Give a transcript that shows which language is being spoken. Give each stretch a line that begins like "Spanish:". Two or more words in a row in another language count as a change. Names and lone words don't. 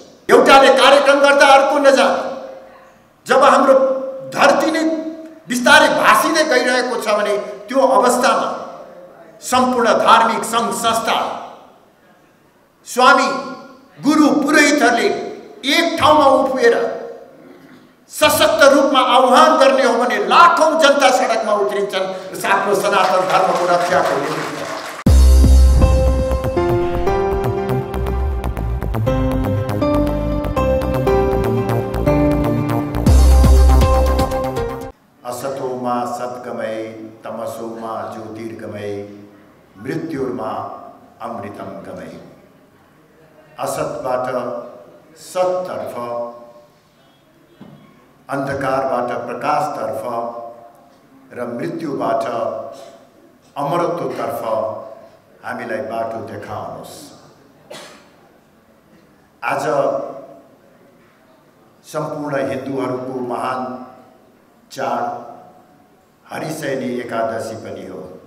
Nepali: एउटाले कार्यक्रम गर्दा अर्को नजाने, जब हाम्रो धरती नै बिस्तारै भासिँदै गइरहेको छ भने त्यो अवस्थामा सम्पूर्ण धार्मिक संघ संस्था, स्वामी, गुरु, पुरोहितहरूले एक ठाउँमा उभिएर सशक्त रूपमा आह्वान गर्ने हो भने लाखौं जनता सडकमा उत्रिन्छन् आफ्नो सनातन धर्मको रक्षाको निमित्त।
Sanskrit: असतोमा सद्गमय तमसोमा ज्योतिर्गमय मृत्युर्मा अमृतम गमय।
Nepali: असतबाट सततर्फ, अंधकारबाट प्रकाशतर्फ र मृत्युबाट अमरत्वतर्फ हामीलाई बाटो देखाउनुहोस्। आज सम्पूर्ण हिन्दूहरूको महान चाड हरिशयनी एकादशी पनि हो।